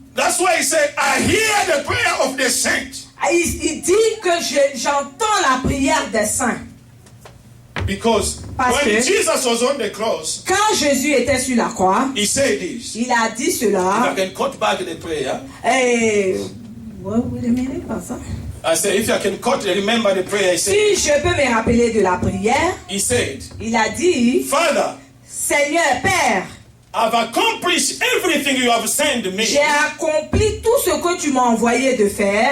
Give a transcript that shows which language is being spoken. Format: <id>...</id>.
<en>That's why He said, I hear the prayer of the saint.</en> <fr>Il dit que j'entends la prière des saints.</fr> <en>Because</en> <fr>Parce</fr> <en>when</en> <fr>que-</fr> <en>Jesus was on the cross,</en> <fr>Quand Jésus était sur la croix,</fr> <en>he said this.</en> <fr>il a dit</fr> <en>If</en> <fr>cela.</fr> <en>I can cut back the prayer,</en> <fr>Et...</fr> <en>Wait a minute,</en> <fr>pas ça.</fr> <en>I said, if I can cut, remember the prayer, he said,</en> <fr>Si je peux me rappeler de la prière,</fr> <en>he said,</en> <fr>il a dit,</fr> <en>Father,</en> <fr>Seigneur, Père,</fr> <en>I've accomplished everything you have sent me.</en> <fr>j'ai accompli tout ce que tu m'as envoyé de faire.</fr>